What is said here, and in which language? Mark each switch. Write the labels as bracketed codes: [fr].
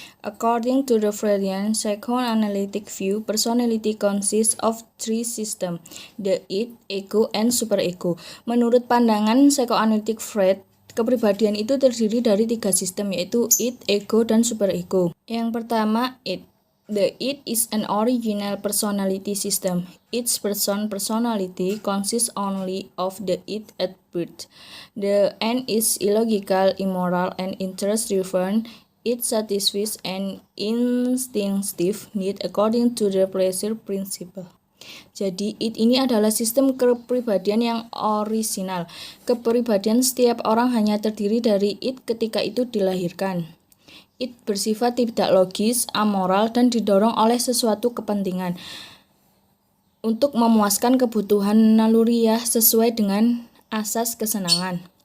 [en] According to the Freudian psychoanalytic view, personality consists of three systems, the id, ego, and superego. [id] Menurut pandangan psychoanalytic Freud, kepribadian itu terdiri dari 3 sistem, yaitu id, ego, dan superego. Yang pertama, id. [en] The id is an original personality system. Its personality consists only of the id at birth. The end is illogical, immoral, and interest-driven. It satisfies an instinctive need according to the pleasure principle. [id] Jadi, id ini adalah sistem kepribadian yang orisinal. Kepribadian setiap orang hanya terdiri dari id ketika itu dilahirkan. Id bersifat tidak logis, amoral, dan didorong oleh sesuatu kepentingan untuk memuaskan kebutuhan naluriah sesuai dengan asas kesenangan.